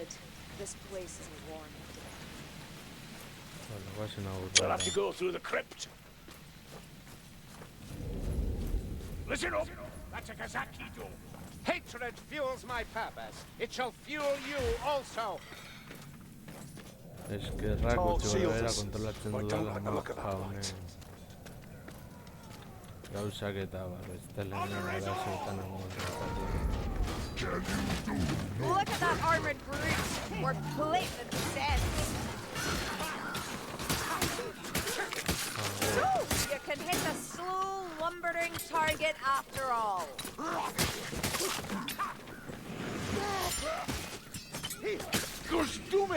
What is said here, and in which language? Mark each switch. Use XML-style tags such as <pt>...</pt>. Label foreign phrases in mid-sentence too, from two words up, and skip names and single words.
<en>This place isn't warm. We'll have to go through the crypt. Listen up! That's a Kazaki door. Hatred fuels my purpose. It shall fuel you also.</en> <eu>Eskerrak gutxi gara kontrolatzen dudala mapa honen gauzak eta bestelean arazoetan amontzatu.</eu> <en>Look at that armored brute! We're blatant sense! You can hit a slow, lumbering target after all. Gustumi!</en>